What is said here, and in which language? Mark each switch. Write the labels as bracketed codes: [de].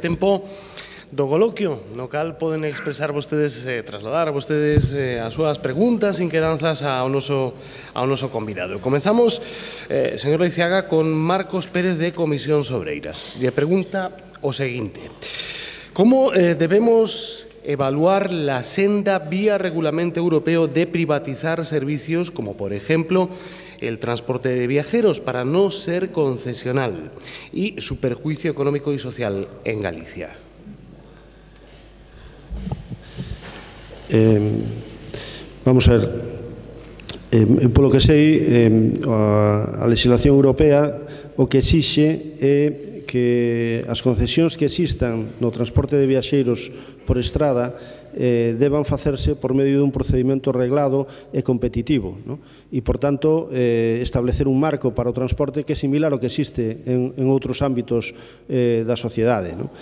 [gl] Tempo do coloquio, no cal poden expresar vostedes, trasladar vostedes as súas preguntas, inquedanzas ao noso convidado. Comenzamos, señor Leiceaga, con Marcos Pérez de Comisións Obreiras. Lle pregunta o seguinte: [es] como debemos evaluar la senda vía Regulamento Europeo de privatizar servicios como, por ejemplo, el transporte de viajeros para no ser concesional y su perjuicio económico y social en Galicia? [gl] Vamos a ver, polo que sei, a legislación europea o que exixe é que as concesións que existan no transporte de viaxeiros por estrada deban facerse por medio dun procedimento reglado e competitivo, e, por tanto, establecer un marco para o transporte que é similar ao que existe en outros ámbitos da sociedade.